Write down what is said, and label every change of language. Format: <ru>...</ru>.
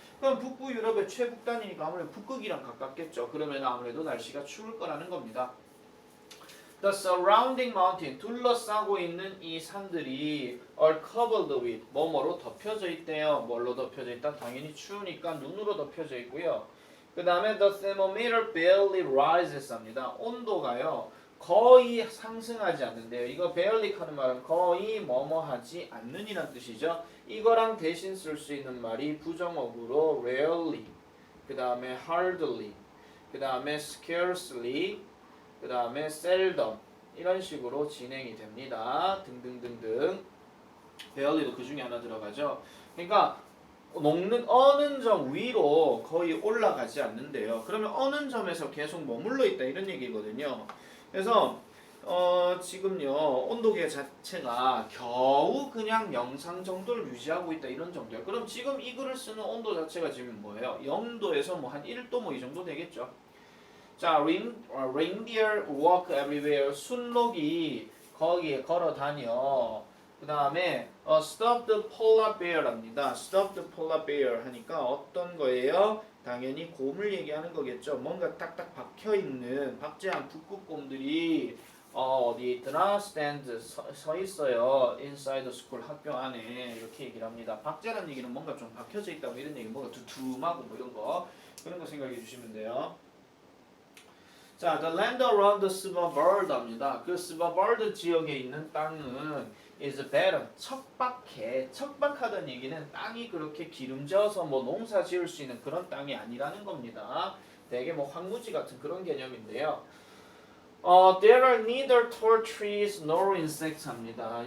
<ko>그럼 북부 유럽의 최북단이니까 아무래도 북극이랑 가깝겠죠. 그러면 아무래도 날씨가 추울 거라는 겁니다.</ko> <en>The surrounding mountain,</en> <ko>둘러싸고 있는 이 산들이</ko> <en>are covered with,</en> <ko>뭐뭐로 덮여져 있대요. 뭘로 덮여져 있다? 당연히 추우니까 눈으로 덮여져 있고요. 그 다음에</ko> <en>the thermometer barely rises</en> <ko>합니다. 온도가요 거의 상승하지 않는데요. 이거 barely 하는 말은 거의 뭐뭐하지 않는 이란 뜻이죠. 이거랑 대신 쓸 수 있는 말이 부정어구로 rarely, 그 다음에 hardly, 그 다음에 scarcely, 그 다음에 seldom 이런 식으로 진행이 됩니다. 등등등등. barely도 그 중에 하나 들어가죠. 그러니까 어느 점 위로 거의 올라가지 않는데요. 그러면 어느 점에서 계속 머물러 있다 이런 얘기거든요. 그래서 지금요 온도계 자체가 겨우 그냥 영상 정도를 유지하고 있다 이런 정도예요. 그럼 지금 이 글을 쓰는 온도 자체가 지금 뭐예요? 0도에서 뭐 한 1도 뭐 이 정도 되겠죠.</ko> <en>자, reindeer walk everywhere.</en> <ko>순록이 거기에 걸어 다녀. 그 다음에</ko> <en>stop the polar bear</en> <ko>랍니다. stop the polar bear 하니까 어떤 거예요? 당연히 곰을 얘기하는 거겠죠. 뭔가 딱딱 박혀있는 박제한 북극곰들이 어디에 있더라? stand 서 있어요.</ko> <en>inside the school</en> <ko>학교 안에 이렇게 얘기를 합니다. 박제라는 얘기는 뭔가 좀 박혀져 있다 뭐 이런 얘기, 뭔가 두툼하고 뭐 이런 거 그런 거 생각해 주시면 돼요.</ko> <en>자, the land around the Svalbard</en> <ko>합니다. 그 스바바르드 지역에 있는 땅은</ko> <en>is better,</en> <ko>척박해. 척박하다는 얘기는 땅이 그렇게 기름져서 뭐 농사 지을 수 있는 그런 땅이 아니라는 겁니다. 되게 뭐 황무지 같은 그런 개념인데요.</ko> <en>There are neither tall trees nor insects</en> <ko>합니다.</ko>